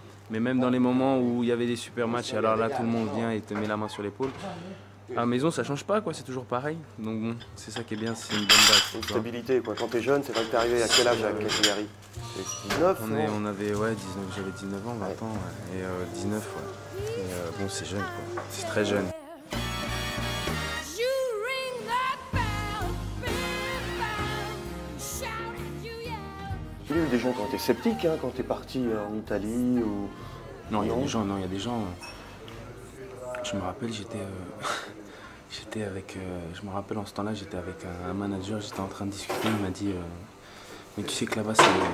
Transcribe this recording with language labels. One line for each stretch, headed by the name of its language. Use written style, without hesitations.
French: Mais même dans les moments où il y avait des super matchs, et alors là, tout le monde vient et te met la main sur l'épaule. À la maison, ça change pas, quoi, c'est toujours pareil. Donc bon, c'est ça qui est bien, c'est une bonne base. Une tu vois. stabilité quoi. Quand t'es jeune, c'est vrai que t'es arrivé à quel âge à Cagliari? 19 On avait, ouais, 19, j'avais 19 ans, 20 ans, ouais. Et 19, ouais. Et bon, c'est jeune, quoi. C'est très jeune.
English: You ring that bell, big bell, shout and you yell.
French: Il y a eu des gens qui ont été sceptiques hein, quand t'es parti en Italie ou... Non, il y a Non. des gens. Je me rappelle, j'étais avec. Je me rappelle en ce temps-là, j'étais avec un manager, j'étais en train de discuter, il m'a dit. Mais tu sais que là-bas, c'est.